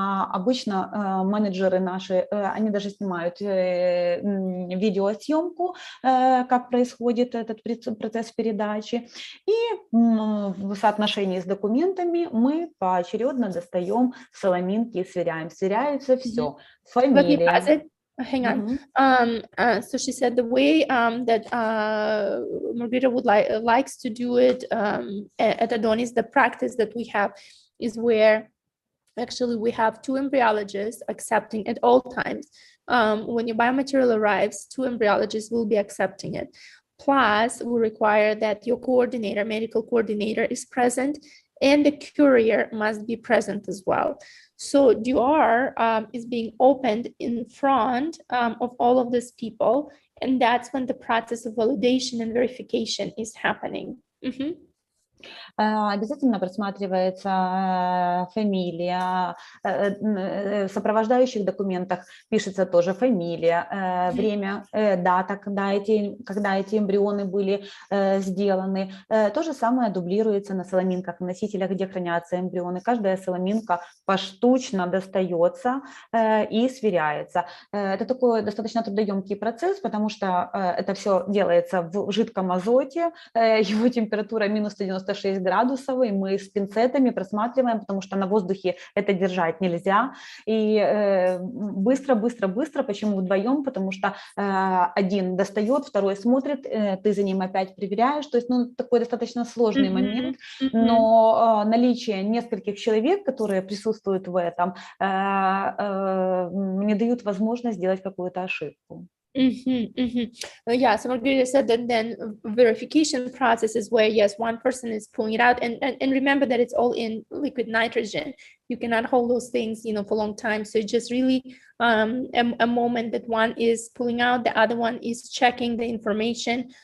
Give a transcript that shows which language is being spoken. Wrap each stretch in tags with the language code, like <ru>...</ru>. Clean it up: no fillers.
<ru>Обычно менеджеры наши, они даже снимают видеосъемку, как происходит этот процесс передачи. И в соотношении с документами мы поочередно достаем соломинки и сверяем. Сверяется все. Фамилия.</ru> <en>Hang on. So she said the way that Margarita likes to do it at ADONIS, the practice that we have is where actually we have two embryologists accepting at all times. When your biomaterial arrives, two embryologists will be accepting it. Plus, we require that your coordinator, medical coordinator, is present, and the courier must be present as well. So DUR is being opened in front of all of these people, and that's when the process of validation and verification is happening.</en> <ru>Обязательно просматривается фамилия, в сопровождающих документах пишется тоже фамилия, время, дата, когда эти эмбрионы были сделаны. То же самое дублируется на соломинках, на носителях, где хранятся эмбрионы. Каждая соломинка поштучно достается и сверяется. Это такой достаточно трудоемкий процесс, потому что это все делается в жидком азоте, его температура минус 190 96 градусов, и мы с пинцетами просматриваем, потому что на воздухе это держать нельзя. И быстро, почему вдвоем? Потому что один достает, второй смотрит, ты за ним опять проверяешь. То есть, такой достаточно сложный момент, но наличие нескольких человек, которые присутствуют в этом, не дают возможность сделать какую-то ошибку.</ru> <en>Yeah, so Margarita said that then verification process is where, yes, one person is pulling it out, and remember that it's all in liquid nitrogen. You cannot hold those things, for a long time. So it's just really a moment that one is pulling out, the other one is checking the information.</en>